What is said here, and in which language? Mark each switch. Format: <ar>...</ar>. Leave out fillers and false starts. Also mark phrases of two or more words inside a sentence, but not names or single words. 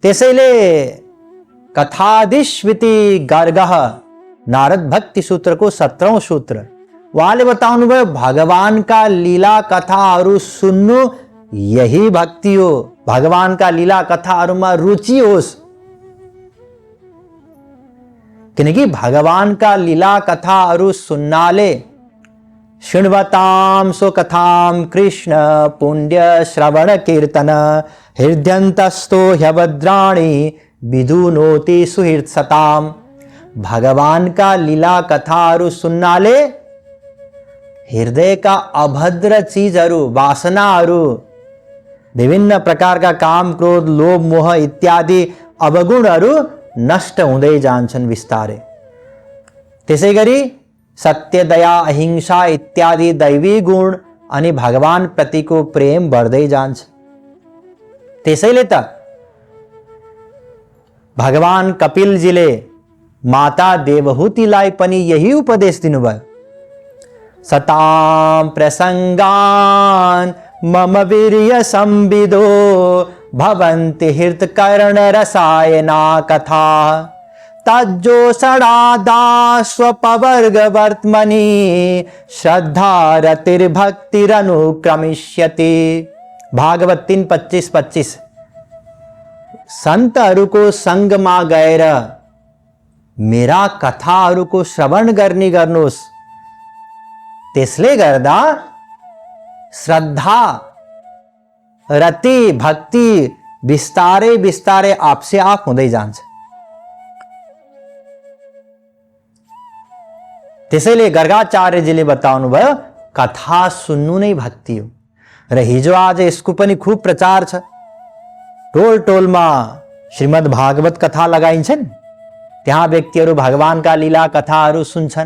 <ne>त्यसैले</ne> <sa>कथादिश्विति गर्गः</sa> <ne>नारद भक्ति सूत्रको 17औं सूत्र उहाँले बताउनुभयो भगवानका लीला कथाहरू सुन्नु यही भक्ति हो। भगवानका लीला कथाहरूमा रुचि होस्, किनकि भगवानका लीला कथाहरू सुन्नाले</ne> <sa>शृण्वतां सो कथां कृष्ण पुण्य श्रवण कीर्तन हृदयन्तस्तो ह्यभद्राणि विधुनोति सुहृत्सताम।</sa> <ne>भगवान का लीला कथाहरू सुन्नाले हृदय का अभद्र चीजहरू वासनाहरू विभिन्न प्रकारका काम क्रोध लोभ मोह इत्यादि अवगुणहरू नष्ट हुँदै जान्छन् बिस्तारै। त्यसैगरी सत्य दया अहिंसा इत्यादि दैवी गुण अनि भगवान प्रतिको प्रेम बढ्दै जान्छ। त्यसैले त भगवान कपिलजीले माता देवहूतिलाई पनि यही उपदेश दिनुभयो।</ne> <sa>सतां प्रसंगान मम वीर्य संविदो भवन्ति हृतकर्ण रसायना कथा तज्जोषणादा स्वपवर्ग वर्त्मनि श्रद्धा रतिर्भक्तिरनुक्रमिष्यति।</sa> <ne>भागवत 3:25-25। सन्तहरूको संगमा गएर मेरा कथाहरूको श्रवण गर्ने गर्नुहोस्, त्यसले गर्दा श्रद्धा रति भक्ति बिस्तारै बिस्तारै</ne> <hi>आपसे आप</hi> <ne>हुँदै जान्छ। त्यसैले गर्गाचार्यजीले बताउनु भयो कथा सुन्नु नै भक्ति हो। र हिजो आज यसको पनि खूब प्रचार छ। टोल टोलमा श्रीमद् भागवत कथा लगाइन्छन्, त्यहाँ व्यक्तिहरू भगवानका लीला कथाहरू सुन्छन्।</ne>